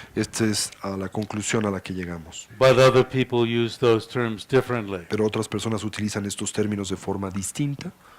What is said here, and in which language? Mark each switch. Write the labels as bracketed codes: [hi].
[es] Esta es la conclusión a la que llegamos. [en] But other people use those terms differently. [es] Pero otras personas utilizan estos términos de forma distinta.